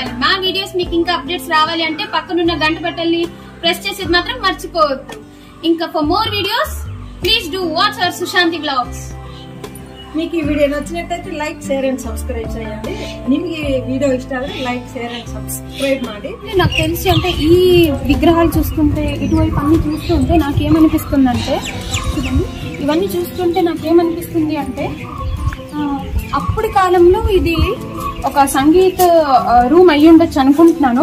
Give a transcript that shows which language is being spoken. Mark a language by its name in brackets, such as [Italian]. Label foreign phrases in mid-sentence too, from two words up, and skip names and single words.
[Telugu] మా వీడియోస్ మీకు ఇంకా అప్డేట్స్ రావాలి అంటే పక్కనున్న గంట బటన్ని ప్రెస్ చేసేది మాత్రం మర్చిపోవద్దు. [English] ఇంకా for more videos, please do watch our Sushanti vlogs. [Telugu] మీకు ఈ వీడియో నచ్చినట్టయితే [English] like share and subscribe [Telugu] చేయండి. [Kannada] ನಿಮಗೆ ಈ ವೀಡಿಯೋ ಇಷ್ಟ ಆದರೆ [English] like share and subscribe [Kannada] ಮಾಡಿ. [Telugu] నాకు తెలిసి అంటే ఈ విగ్రహాలు చూస్తుంటే ఇటువైపు అన్ని చూస్తుంటే నాకేమనిపిస్తుందంటే చూడండి, ఇవన్నీ చూస్తుంటే నాకేమనిపిస్తుంది అంటే అప్పటి ಕಾಲಂలో ఇది ఒక సంగీత రూమ్ అయ్యి ఉండొచ్చు ಅನ್ಕೊಂటున్నాను.